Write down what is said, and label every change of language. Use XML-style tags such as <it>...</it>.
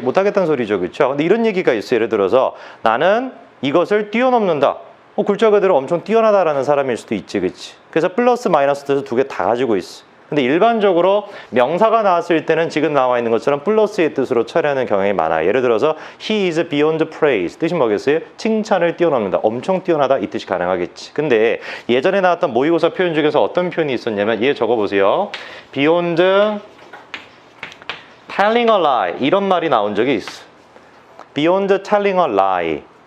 <ko>못하겠다는 소리죠, 그렇죠? 근데 이런 얘기가 있어요. 예를 들어서 나는 이것을 뛰어넘는다. 글자 그대로 엄청 뛰어나다라는 사람일 수도 있지, 그렇지? 그래서 플러스 마이너스 뜻을 두 개 다 가지고 있어. 근데 일반적으로 명사가 나왔을 때는 지금 나와 있는 것처럼 플러스의 뜻으로 처리하는 경향이 많아요. 예를 들어서</ko> <en>he is beyond praise.</en> <ko>뜻이 뭐겠어요? 칭찬을 뛰어넘는다. 엄청 뛰어나다 이 뜻이 가능하겠지. 근데 예전에 나왔던 모의고사 표현 중에서 어떤 표현이 있었냐면 얘 적어보세요.</ko> <en>beyond telling a lie.</en> <ko>이런 말이 나온 적이 있어.</ko> <en>beyond telling a lie.</en>